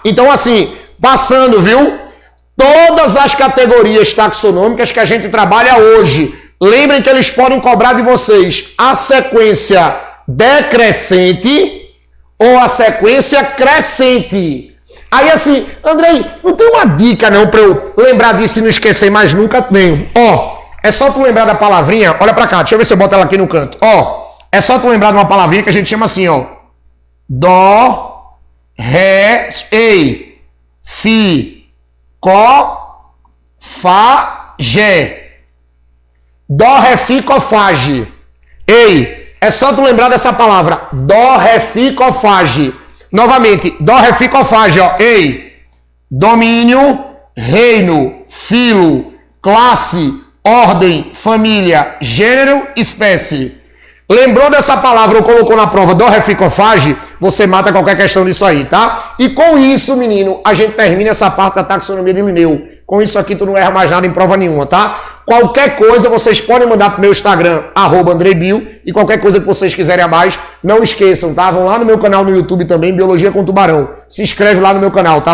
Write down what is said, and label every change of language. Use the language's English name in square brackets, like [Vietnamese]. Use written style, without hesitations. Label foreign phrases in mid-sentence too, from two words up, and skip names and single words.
[Portuguese] Então assim, passando, viu? Todas as categorias taxonômicas que a gente trabalha hoje, lembrem que eles podem cobrar de vocês a sequência decrescente ou a sequência crescente. Aí assim, Andrei, não tem uma dica não para eu lembrar disso e não esquecer mais nunca? Tenho. É só tu lembrar da palavrinha, olha para cá, deixa eu ver se eu boto ela aqui no canto. É só tu lembrar de uma palavrinha que a gente chama assim, dó, ré, fi, có, fá, gé. Dó, ré, fi, có, fá, gé. É só tu lembrar dessa palavra. Dó, ré, fi, có, fá, gé. Novamente, dó, ré, fi, có, fá, gé, domínio, reino, filo, classe, ordem, família, gênero, espécie. Lembrou dessa palavra ou colocou na prova dó, ré, fi, có, fá, gé, você mata qualquer questão disso aí, tá? E com isso, menino, a gente termina essa parte da taxonomia de Linneu. Com isso aqui, tu não erra mais nada em prova nenhuma, tá? Qualquer coisa, vocês podem mandar pro meu Instagram, @AndreiBio, e qualquer coisa que vocês quiserem a mais, não esqueçam, tá? Vão lá no meu canal no YouTube também, Biologia com Tubarão. Se inscreve lá no meu canal, tá?